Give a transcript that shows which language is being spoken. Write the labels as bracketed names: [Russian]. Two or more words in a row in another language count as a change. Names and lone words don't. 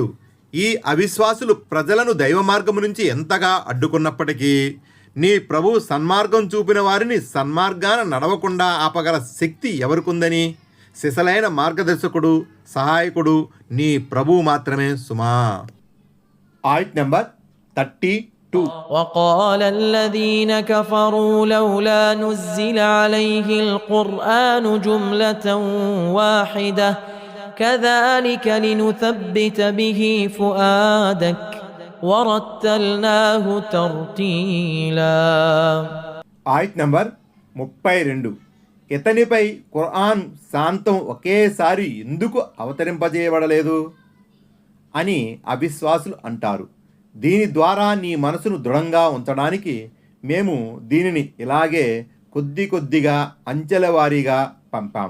[Telugu] ఈ అవిశ్వాసులు ప్రజలను దైవ మార్గము నుంచి ఎంతగా అడ్డుకున్నప్పటికీ నీ ప్రభు సన్మార్గం చూపిన వారిని సన్మార్గాన నడవకుండా ఆపగల శక్తి ఎవరికుందని? సిసలైన మార్గదర్శకుడు, సహాయకుడు నీ ప్రభు మాత్రమే సుమా. ఆయత్ నంబర్ 32. [Arabic] وقال الذين كفروا لولا نزل عليه القرآن جملة واحدة كذلك لنثبت به فؤادك ورتلناه ترتيلا. [Telugu] ఆయత్ నంబర్ 32. ఇతనిపై ఖురాన్ శాంతం ఒకేసారి ఎందుకు అవతరింపజేయబడలేదు అని అవిశ్వాసులు అంటారు. దీని ద్వారా నీ మనసును దృఢంగా ఉంచడానికి మేము దీనిని ఇలాగే కొద్ది కొద్దిగా అంచెల వారీగా పంపాము.